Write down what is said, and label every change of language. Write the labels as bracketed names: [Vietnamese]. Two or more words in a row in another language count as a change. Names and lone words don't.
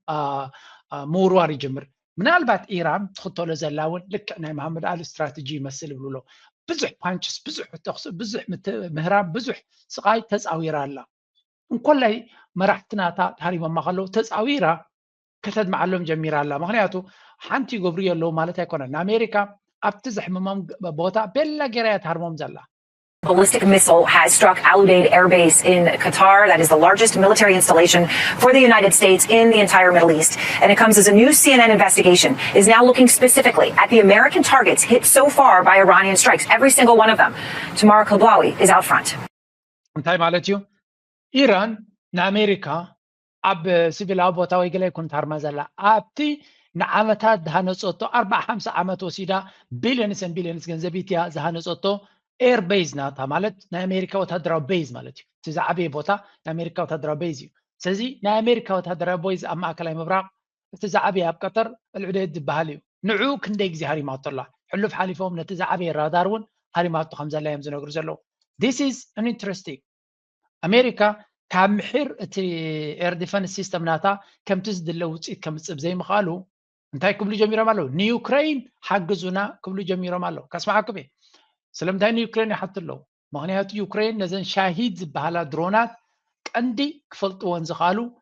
[Tigrinya] ምውርዋር ይጅምር ምናልባት ኢራን ትኽተሎ ዘላ እውን ልክዕ ናይ መሓመድ ዓሊ ስትራቴጂ ይመስል ይብልሎ ብዙሕ ፓንችስ ብዙሕ ተኽሲ ብዙሕ ምህራን ብዙሕ ስቃይ ተፃዊራ ኣላ እንኮላይ መራሕትናታ ሃሪሞማ ከለዉ ተፃዊራ ከተድመዓሎም ጀሚራ ኣላ ምክንያቱ ሓንቲ ይገብሩ ኣለዉ ማለት ኣይኮነን ንኣሜሪካ ኣብቲ ዘሕምሞም ቦታ ቤላ ጌራ ትሃርሞም ዘላ [English] ballistic missile has struck Al Udeid Air Base in Qatar. That is the largest military installation for the United States in the entire Middle East. And it comes as a new CNN investigation is now looking specifically at the American targets hit so far by Iranian strikes, every single one of them. Tamara Kalblawi is out front. [Tigrinya] እንታይ ማለት እዩ ኢራን ንኣሜሪካ ኣብ ሲቪላዊ ቦታ ወይ ገለ ይኩን ታርማ ዘላ ኣብቲ ንዓመታት ዝሃነፀቶ 40-50 ዓመት ወሲዳ ቢልዮንስ ገንዘብ ኢትያ ዝሃነፀቶ [English] air base [Tigrinya] ናታ ማለት ናይ ኣሜሪካ ወታደራዊ ቤዝ ማለት እዩ እቲ ዝዓበየ ቦታ ናይ ኣሜሪካ ወታደራዊ ቤዝ እዩ ስለዚ ናይ ኣሜሪካ ወታደራዊ ቤዝ ኣብ ማእከላይ ምብራቅ እቲ ዝዓበየ ኣብ ቀጠር ኣልዑደት ዝበሃል እዩ ንዑ ክንደይ ግዜ ሃሪማቶ ኣላ ሕሉፍ ሓሊፎም ነቲ ዝዓበየ ራዳር እውን ሃሪማቶ ከም ዘላ እዮም ዝነግሩ ዘለዉ [English] this is an interesting [Tigrinya] ኣሜሪካ ካብ ምሕር እቲ [English] air defense system [Tigrinya] ናታ ከምቲ ዝድለ ውፅኢት ከምፅብ ዘይምኽኣሉ እንታይ ክብሉ ጀሚሮም ኣለዉ ንዩክሬን ሓግዙና ክብሉ ጀሚሮም ኣለዉ ከስማዓኩም እየ ስለምንታይ ንዩክሬን ይሓት ኣለዉ ምክንያቱ ዩክሬን ነዘን ሻሂድ ዝበሃላ ድሮናት ቀንዲ ክፈልጥዎን ዝኽኣሉ